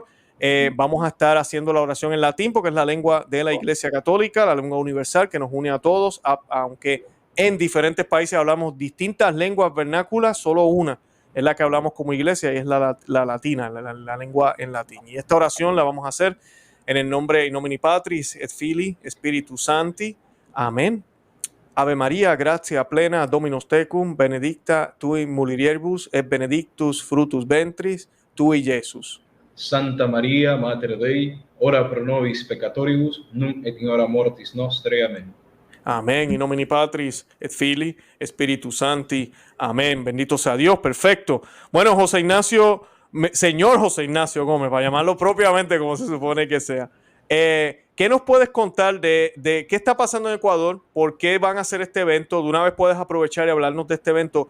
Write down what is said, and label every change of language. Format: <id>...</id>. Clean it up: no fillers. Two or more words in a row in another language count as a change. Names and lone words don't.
<es>Vamos a estar haciendo la oración en latín porque es la lengua de la Iglesia Católica, la lengua universal que nos une a todos, aunque en diferentes países hablamos distintas lenguas vernáculas, solo una es la que hablamos como iglesia y es la latina, la lengua en latín. Y esta oración la vamos a hacer en el nombre</es> <la>in nomine Patris et Filii Spiritus Sancti.</la> <es>Amén.</es> <la>Ave María, gratia plena, Dominus tecum, benedicta tui mulieribus et benedictus fructus ventris tui, Iesus. Santa María, Mater Dei, ora pro nobis peccatoribus, nunc et in hora mortis nostrae. Amén. Amén. In nomine Patris et Filii Spiritus Sancti.</la> <es>Amén. Bendito sea Dios. Perfecto. Bueno, José Ignacio, señor José Ignacio Gómez, para llamarlo propiamente como se supone que sea. ¿Qué nos puedes contar de qué está pasando en Ecuador? ¿Por qué van a hacer este evento? De una vez puedes aprovechar y hablarnos de este evento.</es>